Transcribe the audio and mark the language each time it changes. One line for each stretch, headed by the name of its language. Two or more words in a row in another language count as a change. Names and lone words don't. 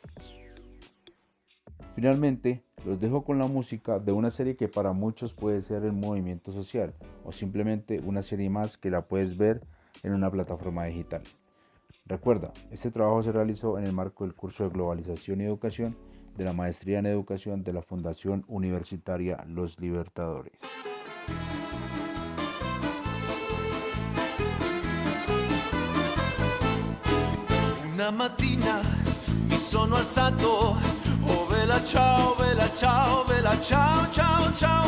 Spanish: Finalmente, los dejo con la música de una serie que para muchos puede ser el movimiento social o simplemente una serie más que la puedes ver en una plataforma digital. Recuerda, este trabajo se realizó en el marco del curso de Globalización y Educación de la Maestría en Educación de la Fundación Universitaria Los Libertadores.
Italian: Una mattina mi sono alzato, oh vela ciao, ciao ciao.